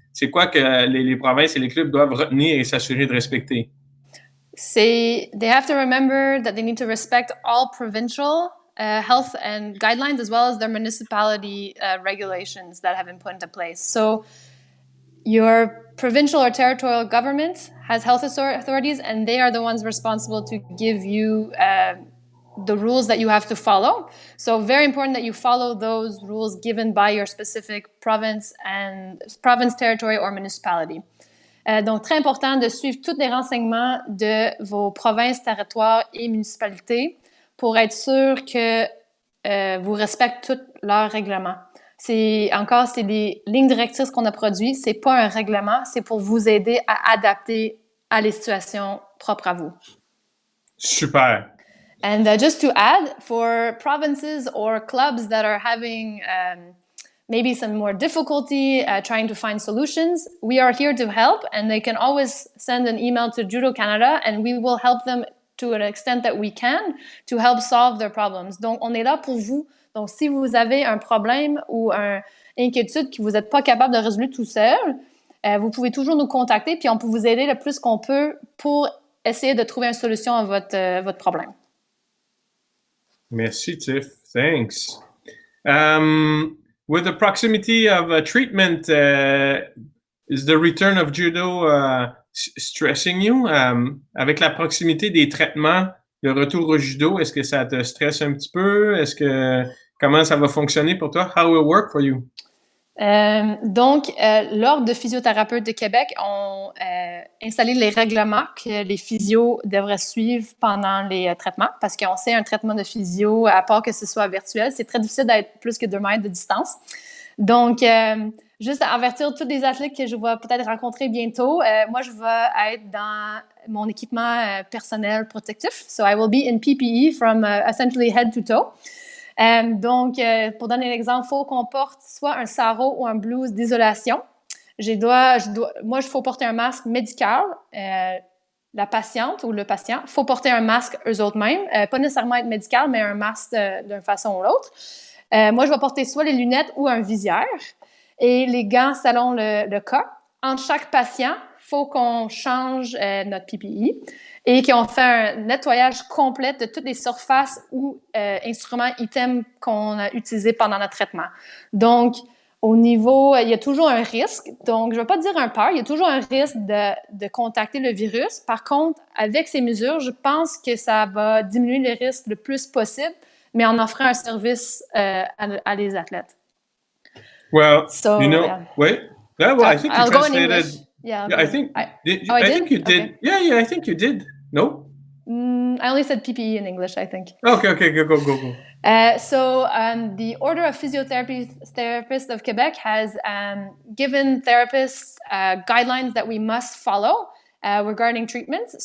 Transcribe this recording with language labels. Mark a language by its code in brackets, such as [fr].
[fr] C'est quoi que les provinces et les clubs doivent retenir et s'assurer de respecter? [en] They have to remember that they need to respect all provincial health and guidelines as well as their municipality regulations that have been put into place. So your provincial or territorial government has health authorities, and they are the ones responsible to give you the rules that you have to follow. So very important that you follow those rules given by your specific province, territory, or municipality. [fr] Donc, très important de suivre tous les renseignements de vos provinces, territoires et municipalités pour être sûr que vous respectez tous leurs règlements. C'est des lignes directrices qu'on a produites. C'est pas un règlement, c'est pour vous aider à adapter à les situations propres à vous. Super. [en] And just to add, for provinces or clubs that are having maybe some more difficulty trying to find solutions, we are here to help, and they can always send an email to Judo Canada, and we will help them to an extent that we can to help solve their problems. [fr] Donc, on est là pour vous. Donc, si vous avez un problème ou une inquiétude que vous n'êtes pas capable de résoudre tout seul, vous pouvez toujours nous contacter, puis on peut vous aider le plus qu'on peut pour essayer de trouver une solution à votre problème. Merci, Tiff. [en] Thanks. With the proximity of treatment, is the return of judo stressing you? [fr] Avec la proximité des traitements, le retour au judo, est-ce que ça te stresse un petit peu? Comment ça va fonctionner pour toi? [en] How will it work for you? [fr] Donc, l'Ordre de physiothérapeutes de Québec ont installé les règlements que les physios devraient suivre pendant les traitements, parce qu'on sait un traitement de physio, à part que ce soit virtuel, c'est très difficile d'être plus que 2 mètres de distance. Donc, juste à avertir tous les athlètes que je vais peut-être rencontrer bientôt, moi, je vais être dans mon équipement personnel protectif. So, I will be in PPE from essentially head to toe. Donc, pour donner l'exemple, il faut qu'on porte soit un sarrau ou un blouse d'isolation. Moi, il faut porter un masque médical. La patiente ou le patient, il faut porter un masque eux autres mêmes. Pas nécessairement être médical, mais un masque d'une façon ou l'autre. Moi, je vais porter soit les lunettes ou un visière. Et les gants selon le cas. Entre chaque patient, il faut qu'on change notre PPE. Et qui ont fait un nettoyage complet de toutes les surfaces ou instruments, items qu'on a utilisés pendant notre traitement. Donc, au niveau, il y a toujours un risque. Donc, je ne vais pas dire un peur, il y a toujours un risque de contacter le virus. Par contre, avec ces mesures, je pense que ça va diminuer les risques le plus possible, mais en offrant un service à les athlètes. [en] Well, wait. Yeah, well, I think you translated. Yeah, I think you did. Okay. Yeah, I think you did. No? I only said PPE in English, I think. Okay, go. So the Order of Physiotherapists of Quebec has given therapists guidelines that we must follow regarding treatments.